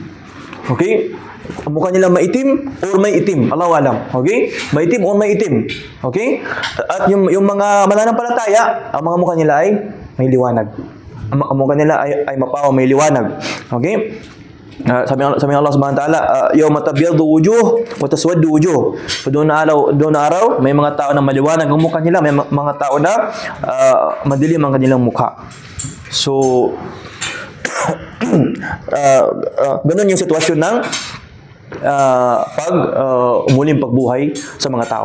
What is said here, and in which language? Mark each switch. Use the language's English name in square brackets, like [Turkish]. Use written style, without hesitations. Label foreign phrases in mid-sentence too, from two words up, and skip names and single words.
[Filipino] Okay? Ang mukha nila maitim or may itim. [Arabic] الله أعلم. [Filipino] Okay? Maitim or may itim. Okay? At yung mga mananampalataya, ang mga mukha nila ay may liwanag. Ang mukha nila ay mapaw, may liwanag. Okay? Sabi ng Allah [Arabic] سبحانه وتعالى يوم تبيض وجوه وتسود وجوه. [Filipino] So doon na araw, may mga tao na maliwanag ang mukha nila, may mga tao na madilim ang kanilang mukha. So ganun yung sitwasyon ng muling pagbuhay sa mga tao.